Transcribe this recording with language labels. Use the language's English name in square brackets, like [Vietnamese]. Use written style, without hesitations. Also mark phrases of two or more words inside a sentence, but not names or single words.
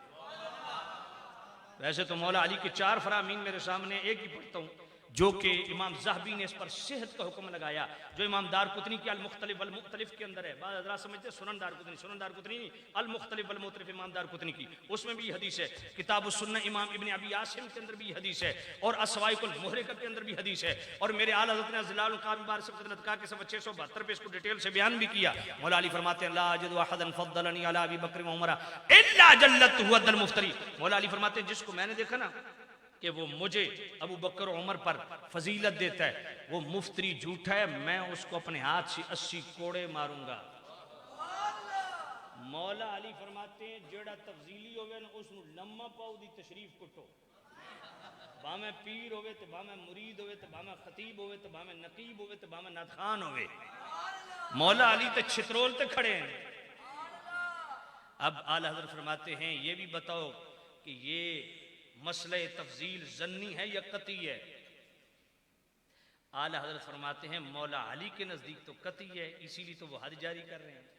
[Hindi] वैसे तो मौला अली के 4 फरामीन मेरे सामने, एक ही पढ़ता हूँ जो कि इमाम ज़हबी ने इस पर सेहत का हुक्म लगाया, जो इमाम दारकुतनी के अल-मुख्तलिफ वल-मुख्तलिफ के अंदर है। बाद हज़रात समझते सुनन दारकुतनी नहीं, अल-मुख्तलिफ वल-मुख्तलिफ इमाम दारकुतनी की, उसमें भी हदीस है। किताबुस सुन्नह इमाम इब्न अबी आसिम के अंदर भी हदीस है, और अस्वाइकुल मुहरिका के अंदर भी हदीस है। और मेरे आला हज़रत ने अज़्ज़लालुल क़ाइम बिबहर सबक़तिल अतक़ा के सफ़ा 672 पे इसको डिटेल से बयान भी किया। मौला अली फरमाते हैं [Arabic] لا أجد أحدا فضلني على أبي بكر وعمر إلا جلدته حد المفتري. [Hindi] मौला अली फरमाते हैं जिसको मैंने देखा ना कि वो मुझे अबू बकर उमर पर फजीलत देता है, वो मुफ्तरी झूठा है, मैं उसको अपने हाथ से 80 कोड़े मारूंगा। मौला अली फरमाते हैं [Punjabi] ਜਿਹੜਾ ਤਫ਼ਜ਼ੀਲੀ ਹੋਵੇ ਨਾ ਉਸਨੂੰ ਲੰਮਾ ਪਾਓ ਦੀ ਤਸ਼ਰੀਫ਼ ਕੁੱਟੋ। ਭਾਵੇਂ ਪੀਰ ਹੋਵੇ ਤੇ ਭਾਵੇਂ ਮੁਰੀਦ ਹੋਵੇ ਤੇ ਭਾਵੇਂ ਖ਼ਤੀਬ ਹੋਵੇ ਤੇ ਭਾਵੇਂ ਨਕੀਬ ਹੋਵੇ ਤੇ ਭਾਵੇਂ ਨਾਤਖ਼ਾਨ ਹੋਵੇ, ਮੌਲਾ ਅਲੀ ਤੇ ਛਿੱਤਰੋਲ ਤੇ ਖੜ੍ਹੇ ਹਨ। [Hindi] अब आला हज़रत फरमाते हैं ये भी बताओ कि ये मसले तफजील जन्नी है या कती है? आला हज़रत फरमाते हैं मौला अली के नज़दीक तो कती है, इसीलिए तो वो हद जारी कर रहे हैं।